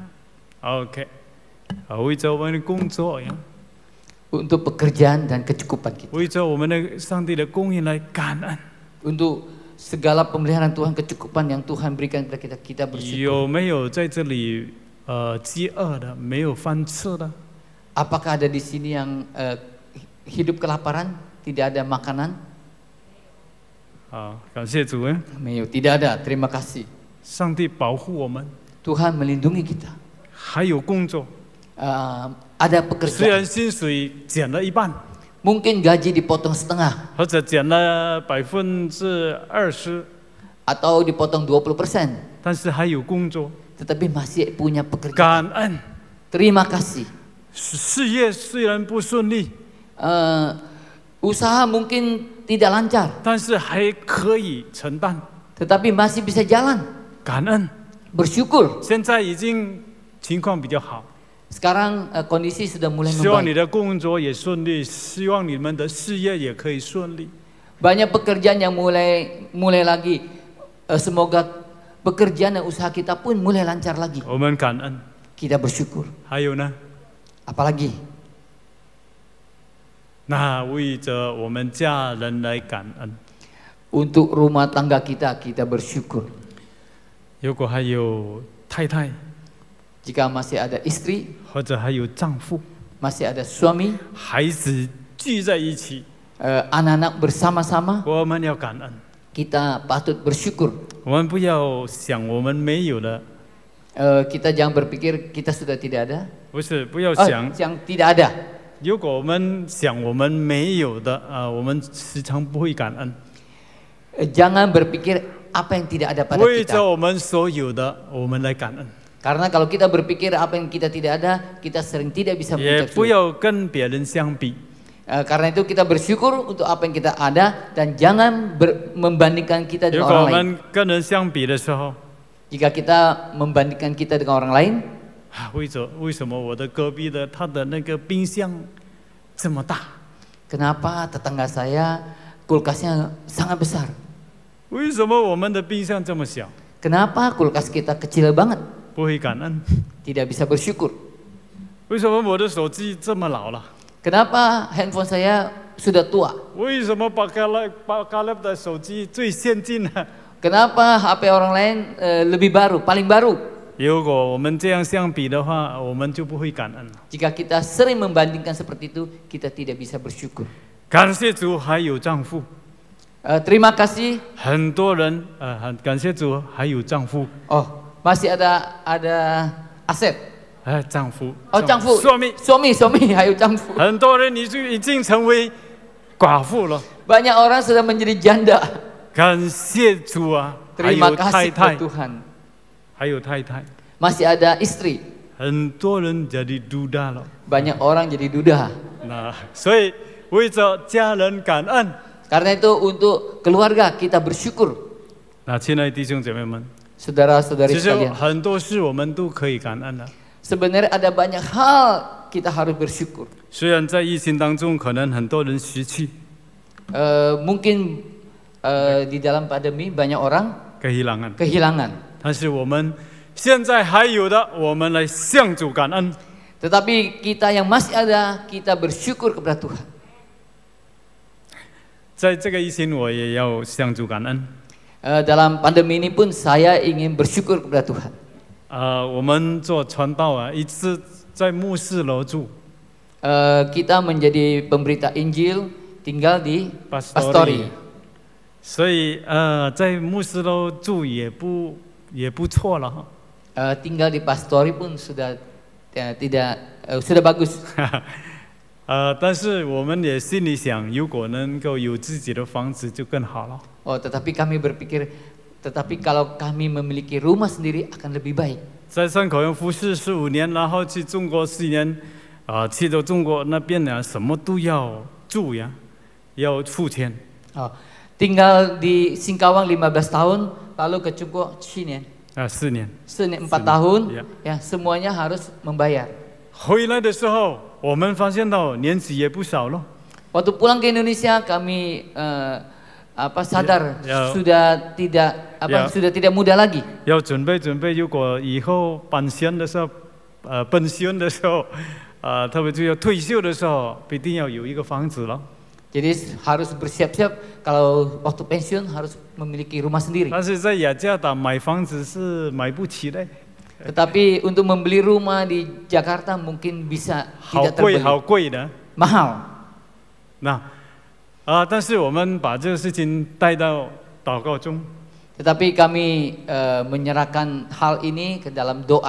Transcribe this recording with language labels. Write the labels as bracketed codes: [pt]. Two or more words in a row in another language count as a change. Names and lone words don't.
[id] Oke, [zh] 为着我们的工作呀， [id] Untuk pekerjaan dan kecukupan kita. [zh] 为着我们的上帝的供应来感恩。 [id] Untuk segala pemeliharaan Tuhan, kecukupan yang Tuhan berikan kepada kita, kita bersyukur. [zh] 有没有在这里饥饿的，没有饭吃的？ [id] Apakah ada di sini yang hidup kelaparan, tidak ada makanan? [zh] 好，感谢主啊！没有, [id] tidak ada. Terima kasih. [zh] 上帝保护我们， [id] Tuhan melindungi kita. [zh] 还有工作， [id] Ada [zh] 虽然 [id] pekerjaan. [zh] 薪水减了一半， [id] Mungkin gaji dipotong setengah [zh] 或者减了20%， [id] atau dipotong 20%, [zh] 但是还有工作， [id] tetapi masih punya pekerjaan. [zh] 感恩。 [id] Terima kasih. [zh] 事业虽然不顺利， [id] Usaha mungkin tidak lancar, [zh] 但是还可以承担， [id] tetapi masih bisa jalan. [zh] 感恩。 [id] Bersyukur. [zh] 现在已经情况比较好， [id] Sekarang kondisi sudah mulai [zh] 希望你 [id] membaik. [zh] 的工作也顺利，希望你们的事业也可以顺利。 [id] Banyak pekerjaan yang mulai lagi. Semoga pekerjaan dan usaha kita pun mulai lancar lagi. [zh] 我们感恩。 [id] Kita bersyukur. [zh] 还有呢， [id] Apalagi? [zh] 那为着我们家人来感恩。 [id] Untuk rumah tangga kita, kita bersyukur. [zh] 如果还有太太， [id] Jika masih ada istri, [zh] 或者还有丈夫， [id] masih ada suami, [zh] 孩子聚在一起， [id] anak-anak bersama-sama, [zh] 我们要感恩。 [id] kita patut bersyukur. [zh] 我们不要想我们没有的， [id] Kita jangan berpikir kita sudah tidak ada. [zh] 不是，不要想， [id] yang tidak ada. [zh] 如果我们想我们没有的，我们时常不会感恩。 [id] Jangan berpikir apa yang tidak ada pada [zh] 为 [id] kita. [zh] 着我们所有的，我们来感恩， [id] Karena kalau kita berpikir apa yang kita tidak ada, kita sering tidak bisa [zh] 也 [id] mengucap [zh] 不 [id] syukur. [zh] 要跟别人相比。 [id] Karena itu kita bersyukur untuk apa yang kita ada dan jangan membandingkan kita [zh] 如 [id] dengan [zh] 果 [id] orang [zh] 我 [id] lain. [zh] 们跟人相比的时候， [id] Jika kita membandingkan kita dengan orang lain, [zh] 为什么我的隔壁的他的那个冰箱这么大？ [id] kenapa tetangga saya kulkasnya sangat besar? [zh] 为什么我们的冰箱这么小？ [id] Kenapa kulkas kita kecil banget? [zh] 不会感恩？ [id] Tidak bisa bersyukur. [zh] 为什么我的手机这么老了？ [id] Kenapa handphone saya sudah tua? [zh] 为什么巴卡勒的手机最先进呢？ [id] Kenapa HP orang lain lebih baru, paling baru? [zh] 如果我们这样相比的话，我们就不会感恩了。 [id] Jika kita sering membandingkan seperti itu, kita tidak bisa bersyukur. [zh] 感谢主还有丈夫， [id] Terima kasih. [zh] 很多人感谢主还有丈夫， [id] Oh, masih ada Asep. [zh] 丈夫， [id] Oh, 丈夫. suami, hayu 丈夫. [zh] 很多人已经成为寡妇了。 [id] Banyak orang sudah menjadi janda. [zh] 感谢主啊，还 [id] Terima [zh] 有太 [id] kasih [zh] 太 [id] kepada，Tuhan. [zh] 还有太太， [id] Masih ada istri. [zh] 很多人 [id] jadi duda [zh] 了。 [id] Banyak orang jadi duda. [zh] 那所以为着家人感恩。 [id] Karena itu untuk keluarga kita bersyukur. [zh] 那亲爱的弟兄姐妹们， [id] Saudara-saudari [zh] 其实 [id] sekalian. [zh] 很多事我们都可以感恩的。 [id] Sebenarnya ada banyak hal kita harus bersyukur. [zh] 虽然在疫情当中，可能很多人失去， [id] Mungkin di dalam pandemi banyak orang kehilangan. [zh] 但是我们现在还有的，我们来向主感恩。 [id] Tetapi kita yang masih ada, kita bersyukur kepada Tuhan. [zh] 在这个疫情，我也要向主感恩。 [id] Dalam pandemi ini pun saya ingin bersyukur kepada Tuhan. [zh] 我们做传道啊，一直在牧师楼住， [id] Kita menjadi pemberita Injil, tinggal di Pastori. [zh] 所以在牧师楼住也不错了哈。 [id] Tinggal di Pastori pun sudah sudah bagus. [zh] 但是我们也心里想，如果能够有自己的房子就更好了。 [id] Oh, tetapi kami berpikir, tetapi kalau kami memiliki rumah sendiri akan lebih baik. [zh] 在山口园服侍15年，然后去中国4年，去到中国那边呢，什么都要住呀，要付钱。 [id] Oh, tinggal di Singkawang 15 tahun, lalu ke Cungko 7 年. [zh] 4年。 [id] 4 tahun, Ya. ya semuanya harus membayar. [zh] 回来的时候，我们发现到年纪也不少了。 [id] Waktu pulang ke Indonesia kami sadar Ya. sudah tidak muda lagi. [zh] 要准备，如果以后本身的时候，特别就要退休的时候，必定要有一个房子了。 [id] Jadi harus bersiap-siap kalau waktu pensiun harus memiliki rumah sendiri. [zh] 但是在雅加达买房子是买不起的， [id] Tetapi untuk membeli rumah di Jakarta mungkin bisa [zh] 好 [id] tidak [zh] 贵 [id] terbeli. [zh] 好贵的。 [id] Mahal. [zh] 那但是我们把这个事情带到祷告中， [id] Tetapi kami menyerahkan hal ini ke dalam doa.